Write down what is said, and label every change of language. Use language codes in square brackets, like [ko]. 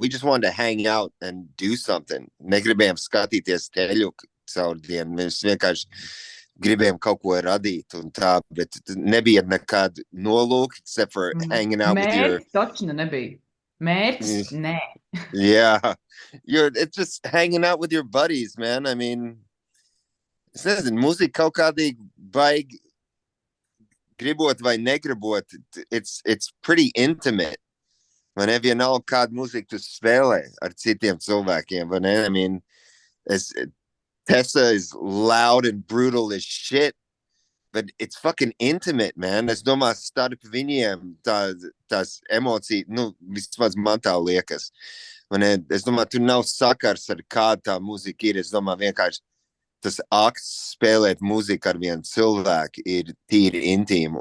[en] We just wanted to hang out and do something. [lv] Negribējām skatīties teļu caur dienu. Mēs vienkārši gribējām kaut ko radīt un tā, bet nebija nekāda nolūka, [en] except for hanging out with your... [lv] Mērķis točna nebija. Mērķis, nē. [en] Yeah. It's just hanging out with your buddies, man. I mean, [lv] es nezinu, mūzika kaut kādīgi baigi gribot vai negribot, [en] it's pretty intimate. [lv] Man vienalga kādu mūziku tu spēlē ar citiem cilvēkiem, vai ne? [en] I mean, Tessa is loud and brutal as shit, but it's fucking intimate, man. [lv] Es domāju, starp viņiem tās emocijas, vismaz man tā liekas. Es domāju, tu nav sakars ar kādu tā mūzika ir. Es domāju, vienkārši tas akts spēlēt mūziku ar vienu cilvēku ir tīri intīmi.